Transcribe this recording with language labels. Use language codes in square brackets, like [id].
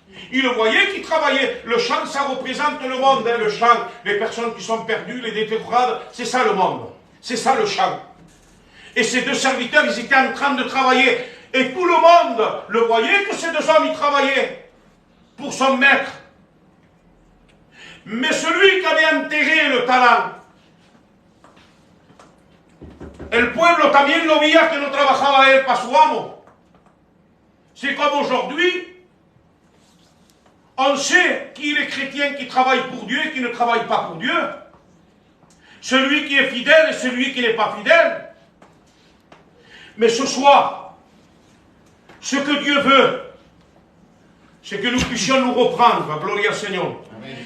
[fr] Ils le voyaient qui travaillaient. Le champ, ça représente le monde, hein, le champ. Les personnes qui sont perdues, les déterrades, c'est ça le monde. C'est ça le champ. Et ces 2 serviteurs, ils étaient en train de travailler. Et tout le monde le voyait que ces 2 hommes, ils travaillaient pour son maître. Mais celui qui avait enterré le talent, [es] el pueblo también lo veía que no trabajaba él para su amo. [fr] C'est comme aujourd'hui, on sait qui est le chrétien qui travaille pour Dieu et qui ne travaille pas pour Dieu. Celui qui est fidèle et celui qui n'est pas fidèle. Mais ce soir, ce que Dieu veut, c'est que nous puissions nous reprendre. Gloire au Seigneur. Amen.